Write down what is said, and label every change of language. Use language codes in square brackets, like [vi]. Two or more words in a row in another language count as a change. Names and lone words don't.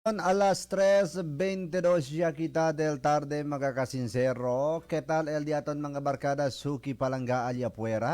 [cbk] Alas 3:22 ya kita del tarde mga kasinsero. ¿Qué tal el día ton mga barkada? Suki palangga allá afuera.